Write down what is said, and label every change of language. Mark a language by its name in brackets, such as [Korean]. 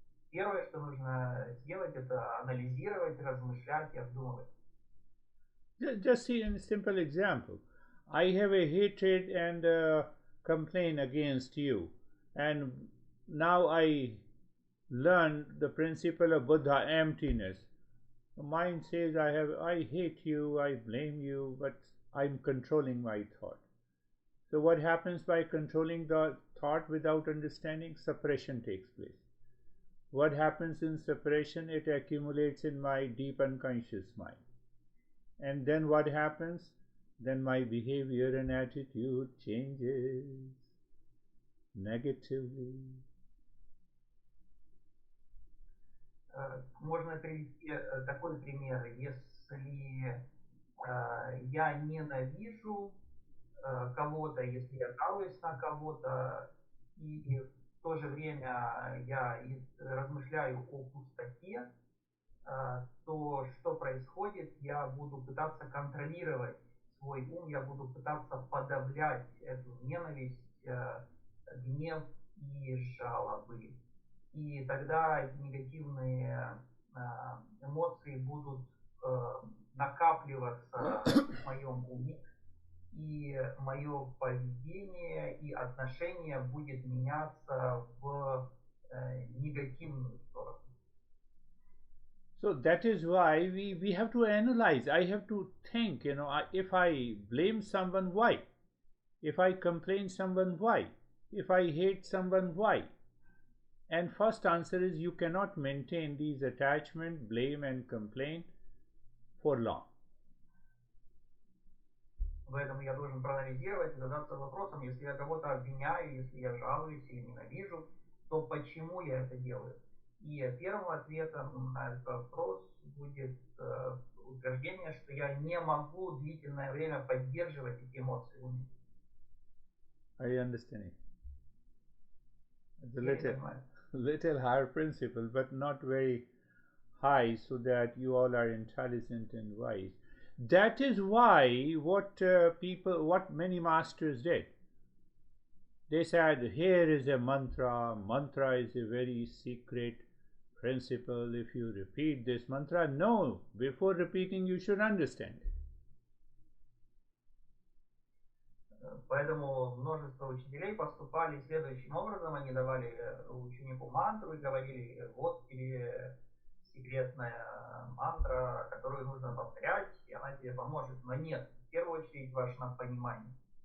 [Russian] Первое, что нужно сделать, это анализировать, размышлять и обдумывать. [English] Just see a simple example. I have a hatred and a complaint against you, and now I learn the principle of Buddha, emptiness. The mind says, I hate you, I blame you, but I'm controlling my thought. So what happens by controlling the thought without understanding? Suppression takes place. What happens in suppression? It accumulates in my deep unconscious mind. And then what happens? Then my behavior and attitude changes negatively. [Russian] Можно привести такой пример. Если я ненавижу кого-то, если я жалуюсь на кого-то, и в то же время я размышляю о пустоте, то что происходит? Я буду пытаться контролировать свой ум, я буду пытаться подавлять эту ненависть, гнев и жалобы. И тогда эти негативные эмоции будут накапливаться в моем уме, и мое поведение и отношение будет меняться в негативную сторону. [English] So that is why we have to analyze. I have to think, if I blame someone, why? If I complain someone, why? If I hate someone, why? And first answer is you cannot maintain these attachment, blame and complaint for long. [Russian] Поэтому я должен проанализировать и задаться вопросом, если я кого-то обвиняю, если я жалуюсь или ненавижу, то почему я это делаю? И первым ответом на этот вопрос будет утверждение, что я не могу длительное время поддерживать эти эмоции в уме. [English] Are you understanding? It's a little higher principle, but not very high, so that you all are intelligent and wise. That is why what many masters did. They said, here is a mantra. Mantra is a very secret principle if you repeat this mantra? No, before repeating you should understand it. [Russian] Поэтому множество учителей поступали следующим образом. Они давали ученику мантру и говорили, вот тебе секретная мантра, которую нужно повторять, и она тебе поможет. Но нет, в первую очередь важно понимание.